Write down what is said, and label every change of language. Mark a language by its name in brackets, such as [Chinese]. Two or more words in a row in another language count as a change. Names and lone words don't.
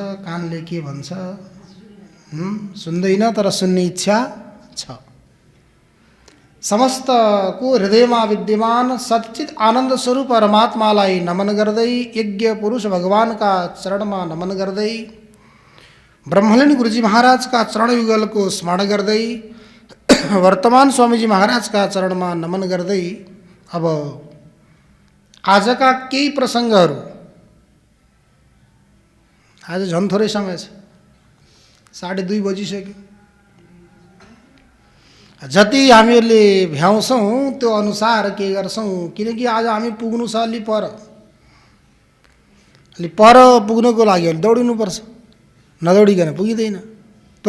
[Nepali] कानले के भन्छ सुन्दैन, तर सुन्ने इच्छा छ। समस्त को हृदयमा विद्यमान सच्चित आनंद स्वरूप परमात्मालाई नमन गर्दै, यज्ञ पुरुष भगवान का चरणमा नमन गर्दै, ब्रह्मलीन गुरुजी महाराज का चरण युगल को स्मरण गर्दै, वर्तमान स्वामीजी महाराज का चरण में नमन गर्दै अब आज का केही प्रसंगहरू, आज झन् थोरै समय छ, 2:30 बजिसक्यो। जति हामीहरूले भ्याउँछौँ त्यो अनुसार के गर्छौँ, किनकि आज हामी पुग्नु छ अलि पर पुग्नको लागि दौडिनु पर्छ, नदौडिकन पुगिँदैन।